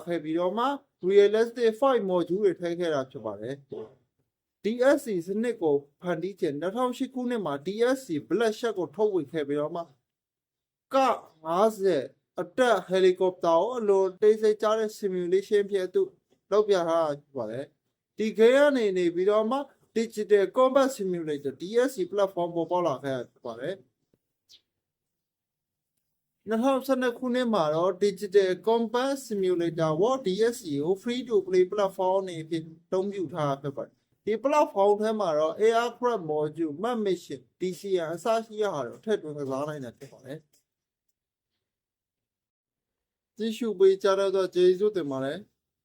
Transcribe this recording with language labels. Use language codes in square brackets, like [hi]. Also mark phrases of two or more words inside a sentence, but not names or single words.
[my] ခဲ့ပြီးတော့မှ [en] Realistic Fight Module [my] တွေထည့်ခဲ့တာဖြစ်ပါတယ်DSC စနစ်ကိုဖန်တီးခြင်း2008ခုနှစ်မှာ DSC Bloodshot ကိုထုတ်ဝေခဲ့ပြီးတော့မှက50အတက်ဟယ်လီကော်ပတာကိုအလိုတိတ်ဆိတ်ကြတဲ့ simulation ဖြစ်သူလောက်ပြထားတာဖြစ်ပါတယ်ဒီ game ကနေနေပြီးတော့မှ Digital Combat Simulator DSC platform ပေါ်ပေါက်လာခဲ့တာဖြစ်ပါတယ် 2012ခုနှစ်မှာတော့ Digital Combat Simulator War DSC ကို [en] free to play [my] platform အနေဖြင့်အသုံးပြုထားတာဖြစ်ပါတယ်ဒီ platform ထဲမှာတော့ [en] Aircraft Module, Map Mission, [my] DCR အစရှိရတာတော့ထည့်သွင်းကစားနိုင်တာဖြစ်ပါတယ်ကြည့်ရှုပေးကြတော့ကျေးဇူးတင်ပါတယ်